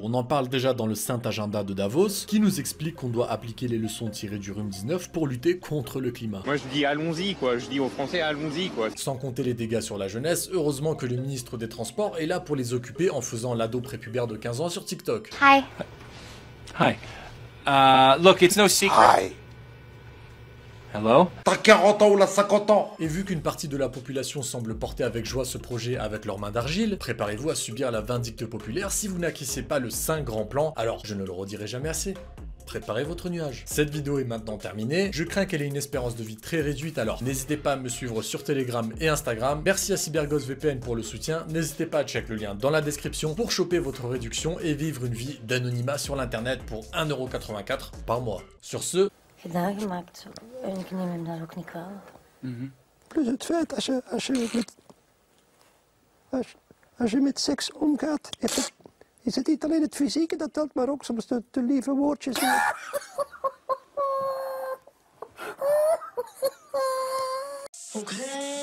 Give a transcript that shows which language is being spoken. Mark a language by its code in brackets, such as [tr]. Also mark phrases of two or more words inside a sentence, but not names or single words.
[fr] On en parle déjà dans le Saint Agenda de Davos, qui nous explique qu'on doit appliquer les leçons tirées du rhume 19 pour lutter contre le climat. Moi je dis allons-y quoi, je dis aux Français allons-y quoi. Sans compter les dégâts sur la jeunesse, heureusement que le ministre des Transports est là pour les occuper en faisant l'ado prépubère de 15 ans sur TikTok. [en] Hi. Hi. Look, it's no secret. Hi. Hello? [fr] T'as 40 ans ou là 50 ans? Et vu qu'une partie de la population semble porter avec joie ce projet avec leurs mains d'argile, préparez-vous à subir la vindicte populaire si vous n'acquissez pas le 5 grand plan, alors je ne le redirai jamais assez. Préparez votre nuage. Cette vidéo est maintenant terminée, je crains qu'elle ait une espérance de vie très réduite, alors n'hésitez pas à me suivre sur Telegram et Instagram. Merci à CyberGhost VPN pour le soutien, n'hésitez pas à check le lien dans la description pour choper votre réduction et vivre une vie d'anonymat sur l'internet pour 1,84 € par mois. Sur ce... [nl] Plus het feit als je met seks omgaat, is het niet alleen het fysieke dat telt, maar ook soms de lieve woordjes. [en] Okay.